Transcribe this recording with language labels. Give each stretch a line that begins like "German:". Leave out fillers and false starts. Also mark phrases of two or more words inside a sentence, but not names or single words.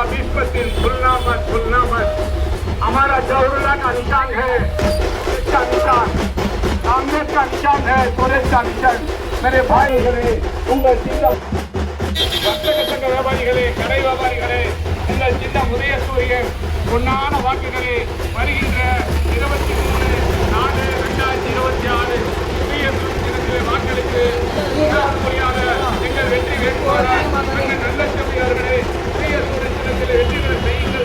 Hindi: भूलना मत। हमारा जौहरुल्लाह का निशान है, इसका निशान कांग्रेस का निशान है, कांग्रेस का निशान। मेरे भाईகளே,
Tamil: உங்கள் சின்னம் வர்த்தக சங்க வியாபாரிகளே, கடை வியாபாரிகளே, உங்கள் சின்னம் உதயசூரியன். பொன்னான வாக்குகளே, வருகின்ற 23/4/2026 உதயசூரியனுக்கு வாக்களித்து முறையாக எங்கள் வெற்றி வேட்பாளர் எங்கள் நல்ல தம்பியர்களே, உதயசூரியன் சின்னத்தில் வெற்றி பெற செய்யுங்கள்.